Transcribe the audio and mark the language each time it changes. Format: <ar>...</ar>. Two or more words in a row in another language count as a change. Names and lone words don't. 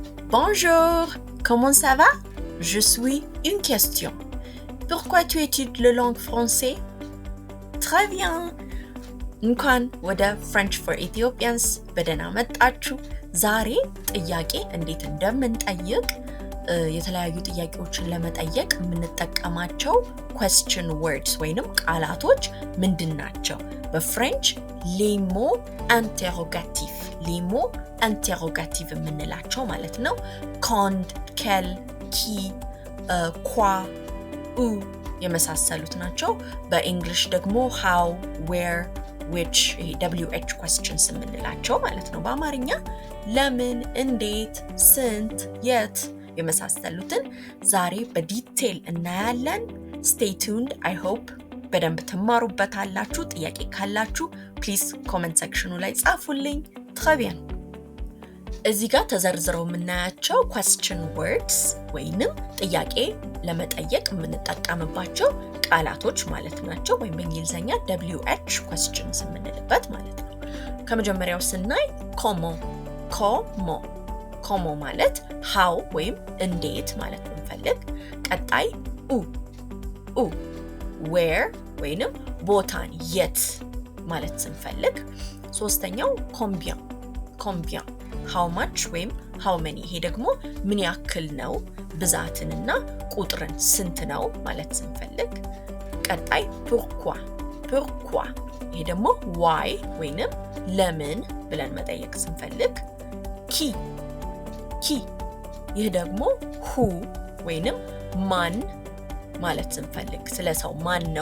<fr>Bonjour, comment ça va? Je suis une question. Pourquoi tu étudies la langue française? Très bien.</fr> <am>እንኳን ወደ French for Ethiopians በደህና መጣችሁ። ዛሬ ጥያቄ እንዴት እንደምንጠይቅ የተለያዩ ጥያቄዎችን ለመጠየቅ የምንጠቀማቸው</am> <en>question words</en> <am>ወይንም ቃላቶች ምንድን ናቸው? በፍሬንች</am> <fr>les mots interrogatifs</fr> <am>የምንላቸው ማለት ነው።</am> <fr>quand, quel, qui, quoi, où</fr> <am>የመሳሰሉት ናቸው። በእንግሊሽ ደግሞ</am> <en>how, where, which, WH questions</en> <am>የምንላቸው ማለት ነው። በአማርኛ ለምን፣ እንዴት፣ ስንት፣ የት የመሳሰሉትን ዛሬ በዲቴል እናያለን።</am> <en>Stay tuned. I hope</en> <am>በደንብ ትማሩበታላችሁ። ጥያቄ ካላችሁ</am> <en>please comment section</en> <am>ላይ ጻፉልኝ።</am> <fr>Très bien.</fr> <am>እዚህ ጋር ተዘርዝረው የምናያቸው</am> <en>question words</en> <am>ወይንም ጥያቄ ለመጠየቅ የምንጠቀምባቸው ቃላቶች ማለት ናቸው። ወይም በእንግሊዘኛ WH questions የምንልበት ማለት ነው። ከመጀመሪያው ስናይ comment ማለት how ወይም እንዴት ማለት ብንፈልግ፣ ቀጣይ où where ወይንም ቦታን የት ማለት ስንፈልግ፣ ሶስተኛው combien</am> <en>how much</en> <am>ወይም</am> <en>how many</en> <am>ይሄ ደግሞ ምን ያክል ነው ብዛትንና ቁጥርን ስንት ነው ማለት ስንፈልግ፣ ቀጣይ pourquoi ይሄ ደግሞ why ወይንም ለምን ብለን መጠየቅ ስንፈልግ፣ qui ይህ ደግሞ who ወይንም ማን ማለት ስንፈልግ፣ ስለ ሰው ማን ነው</am>